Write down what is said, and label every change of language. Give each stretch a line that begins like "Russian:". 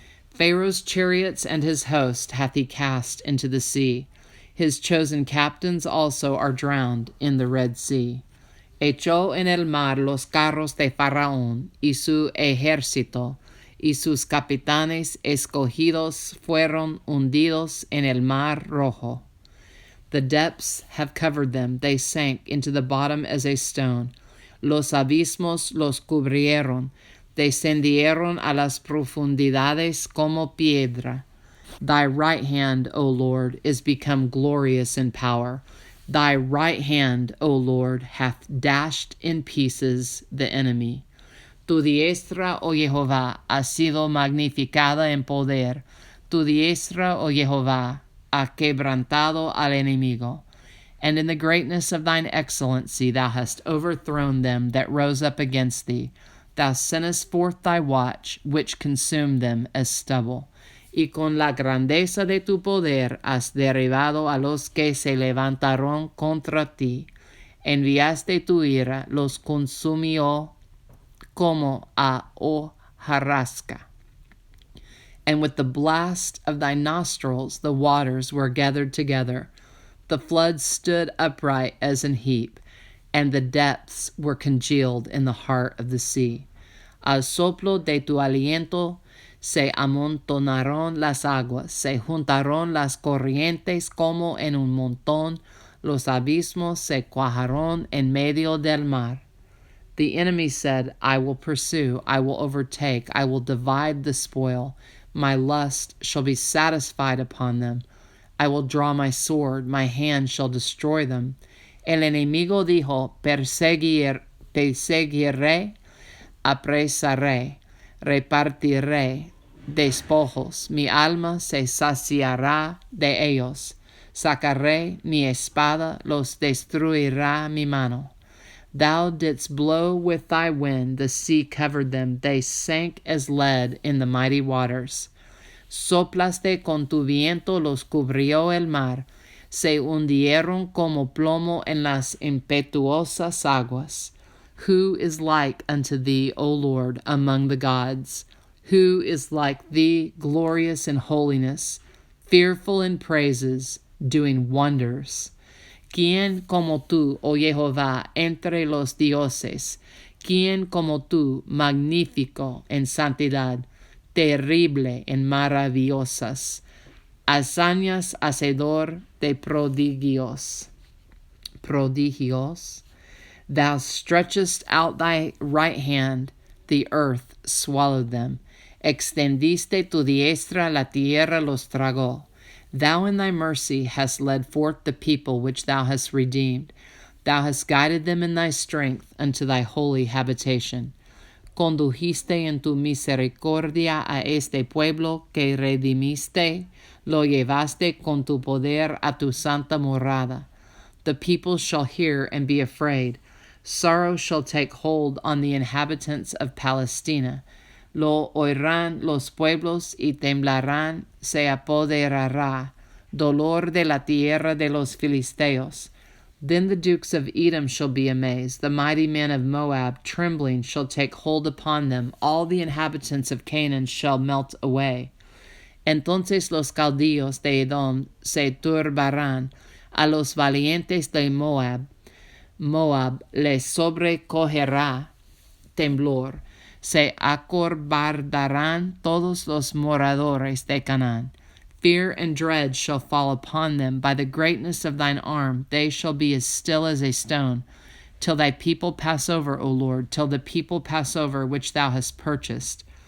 English: Pharaoh's chariots and his host hath he cast into the sea. His chosen captains also are drowned in the Red Sea.
Spanish: Echó en el mar los carros de Faraón y su ejército, y sus capitanes escogidos fueron hundidos en el mar rojo.
English: The depths have covered them, they sank into the bottom as a stone.
Spanish: Los abismos los cubrieron, descendieron a las profundidades como piedra.
English: Thy right hand, O Lord, is become glorious in power. Thy right hand, O Lord, hath dashed in pieces the enemy.
Spanish: Tu diestra, O Jehová, ha sido magnificada en poder. Tu diestra, O Jehová, ha quebrantado al enemigo.
English: And in the greatness of thine excellency thou hast overthrown them that rose up against thee. Thou sentest forth thy watch, which consumed them as stubble.
Spanish: Y con la grandeza de tu poder has derribado a los que se levantaron contra ti. Enviaste tu ira, los consumió como a hojarasca.
English: And with the blast of thy nostrils the waters were gathered together. The floods stood upright as an heap, and the depths were congealed in the heart of the sea.
Spanish: Al soplo de tu aliento se amontonaron las aguas, se juntaron las corrientes como en un montón, los abismos se cuajaron en medio del mar.
English: The enemy said, I will pursue, I will overtake, I will divide the spoil. My lust shall be satisfied upon them. I will draw my sword, my hand shall destroy them.
Spanish: El enemigo dijo, perseguiré, apresaré, repartiré despojos. Mi alma se saciará de ellos. Sacaré mi espada, los destruirá mi mano.
English: Thou didst blow with thy wind, the sea covered them, they sank as lead in the mighty waters.
Spanish: Soplaste con tu viento, los cubrió el mar, se hundieron como plomo en las impetuosas aguas.
English: Who is like unto thee, O Lord, among the gods? Who is like thee, glorious in holiness, fearful in praises, doing wonders?
Spanish: ¿Quién como tú, oh Jehová, entre los dioses? ¿Quién como tú, magnífico en santidad, terrible en maravillosas, hazañas, hacedor de prodigios?
English: Thou stretchest out thy right hand, the earth swallowed them.
Spanish: Extendiste tu diestra, la tierra los tragó.
English: Thou in thy mercy hast led forth the people which thou hast redeemed. Thou hast guided them in thy strength unto thy holy habitation.
Spanish: Condujiste en tu misericordia a este pueblo que redimiste, lo llevaste con tu poder a tu santa morada.
English: The people shall hear and be afraid. Sorrow shall take hold on the inhabitants of Palestina.
Spanish: Lo oirán los pueblos y temblarán, se apoderará dolor de la tierra de los filisteos.
English: Then the dukes of Edom shall be amazed, the mighty men of Moab, trembling, shall take hold upon them. All the inhabitants of Canaan shall melt away.
Spanish: Entonces los caudillos de Edom se turbarán, a los valientes de Moab les sobrecogerá temblor. Se acobardarán todos los moradores de Canaán.
English: Fear and dread shall fall upon them. By the greatness of thine arm they shall be as still as a stone, till thy people pass over, O Lord, till the people pass over which thou hast purchased.